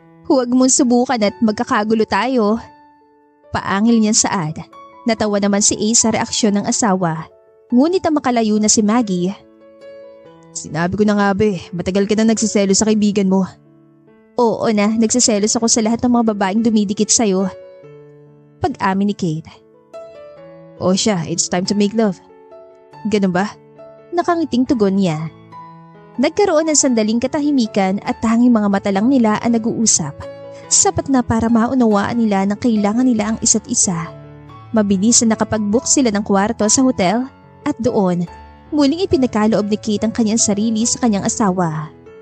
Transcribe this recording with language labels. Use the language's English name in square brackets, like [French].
[Filipino] Huwag mong subukan at magkakagulo tayo. Paangil niyan saad. Natawa naman si Ace sa reaksyon ng asawa. Ngunit ang makalayo na si Maggie. Sinabi ko na nga matagal ka na nagsiselo sa kaibigan mo. Oo na, nagsiselos ako sa lahat ng mga babaeng dumidikit sa'yo. Pag-amin ni Kate. O siya, [English] it's time to make love. [Filipino] Ganun ba? Nakangiting tugon niya. Nagkaroon ng sandaling katahimikan at tanging mga mata lang nila ang nag-uusap. Sapat na para maunawaan nila na kailangan nila ang isa't isa. Mabilis na nakapag-book sila ng kwarto sa hotel at doon, muling ipinakaloob ni Kate ang kanyang sarili sa kanyang asawa.